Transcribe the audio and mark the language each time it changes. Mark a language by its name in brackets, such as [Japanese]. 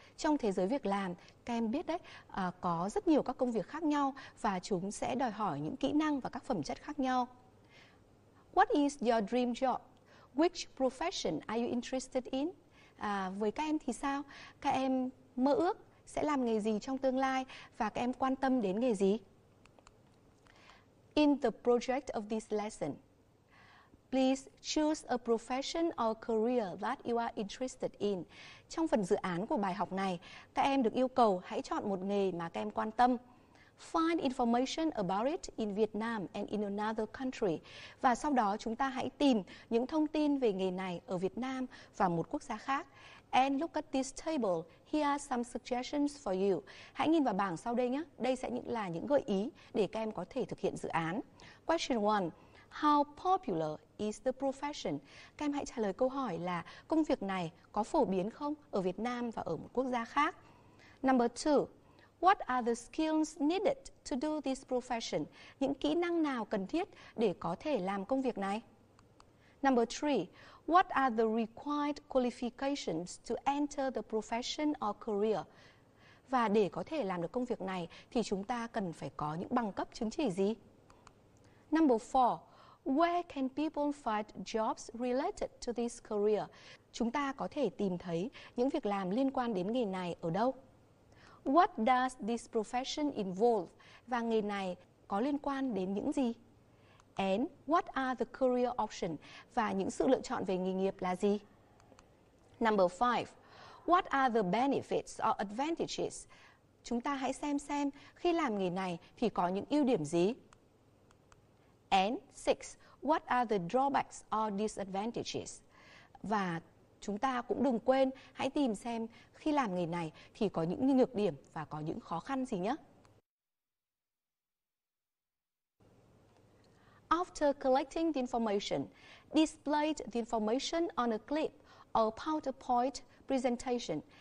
[Vietnamese] Trong thế giới việc làm, các em biết đấy, có rất nhiều các công việc khác nhau và chúng sẽ đòi hỏi những kỹ năng và các phẩm chất khác nhau. [English] What is your dream job? Which profession are you interested in? [Vietnamese] Với các em thì sao? Các em mơ ước sẽ làm nghề gì trong tương lai và các em quan tâm đến nghề gì? [English] In the project of this lesson, please choose a profession or career that you are interested in. [Vietnamese] Trong phần dự án của bài học này, các em được yêu cầu hãy chọn một nghề mà các em quan tâm. [English] Find information about it in Vietnam and in another country. [Vietnamese] Và sau đó chúng ta hãy tìm những thông tin về nghề này ở Việt Nam và một quốc gia khác. [English] And look at this table. Here are some suggestions for you. [Vietnamese] Hãy nhìn vào bảng sau đây nhé. Đây sẽ là những gợi ý để các em có thể thực hiện dự án. [English] Question 1. How popular is the profession? [Vietnamese] Các em hãy trả lời câu hỏi là công việc này có phổ biến không ở Việt Nam và ở một quốc gia khác? [English] Number 2. What are the skills needed to do this profession? [Vietnamese] Những kỹ năng nào cần thiết để có thể làm công việc này? [English] Number 3, what are the required qualifications to enter the profession or career? [Vietnamese] Và để có thể làm được công việc này thì chúng ta cần phải có những bằng cấp chứng chỉ gì? [English] Number 4, where can people find jobs related to this career? [Vietnamese] Chúng ta có thể tìm thấy những việc làm liên quan đến nghề này ở đâu? [English] What does this profession involve? [Vietnamese] Và nghề này có liên quan đến những gì? [English] And what are the career options? [Vietnamese] Và những sự lựa chọn về nghề nghiệp là gì? [English] Number 5, what are the benefits or advantages? [Vietnamese] Chúng ta hãy xem khi làm nghề này thì có những ưu điểm gì? [English] And 6, what are the drawbacks or disadvantages? [Vietnamese] Và chúng ta cũng đừng quên hãy tìm xem khi làm nghề này thì có những nhược điểm và có những khó khăn gì nhé. [English] After collecting the information, display the information on a clip or PowerPoint presentation.